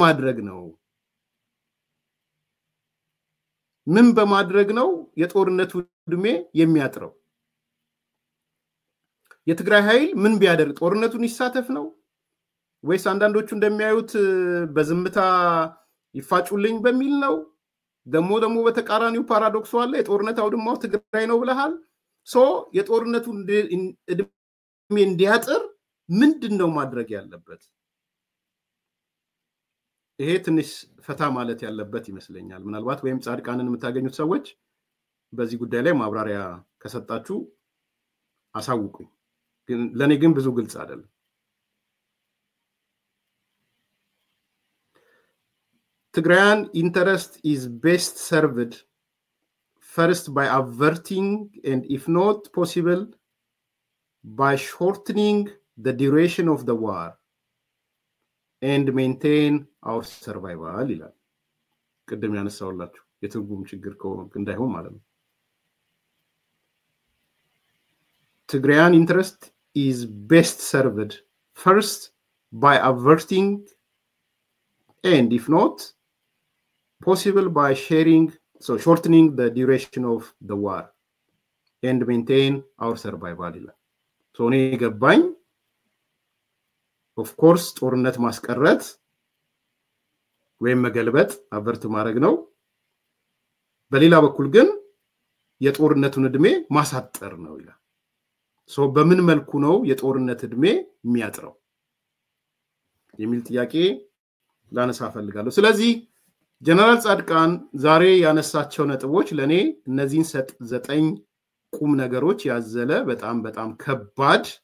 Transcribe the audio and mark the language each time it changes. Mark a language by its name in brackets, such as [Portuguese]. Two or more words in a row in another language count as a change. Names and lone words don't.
[Amharic] በማድረግ ነው የጦርነቱ እድሜ የሚያጥረው የትግራይ ኃይል ምን ቢያደርግ ጦርነቱን ይሳተፍ ነው ወይስ አንዳንዶቹ እንደሚያዩት በዝምታ ይፋጩልኝ በሚል ነው ደግሞ በተቃራኒው ፓራዶክስ አለ የጦርነት አውድማው ትግራይ ነው ብለሃል የጦርነቱ እድሜ እንዲያጥር ምንድነው ማድረግ ያለበት ይሄ ትንሽ ፈታ ማለት ያለበት ይመስለኛል ምናልባት ወይም ጻድቃንን የምታገኙት ሰዎች በዚህ ጉዳይ ላይ ማብራሪያ ከሰጣችሁ አሳውቁኝ ግን ለኔ ግን ብዙ ግልጽ አይደለም [English] Tigrayan interest is best served first by averting and if not possible by shortening the duration of the war and maintain our survival [Amharic] ይላል ቅድም ያነሳውላችሁ የትርጉም ችግር እንዳይሆን ማለት ነው [English] Tigrayan interest is best served first by averting and if not possible by shortening the duration of the war and maintain our survival so [Amharic] እኔ ገባኝ [English] of course [Amharic] ጦርነት ማስቀረት ወይም መገልበጥ አቨርት ማድረግ ነው በሌላ በኩል ግን የጦርነቱን እድሜ ማሳጠር ነው ይላል so በምን መልኩ ነው የጦርነት እድሜ የሚያጥረው የሚል ጥያቄ ላነሳ ፈልጋለሁ ስለዚህ ጀነራል ጻድቃን ዛሬ ያነሳቸው ነጥቦች ለኔ እነዚህን 9 ቁም ነገሮች ያዘለ በጣም ከባድ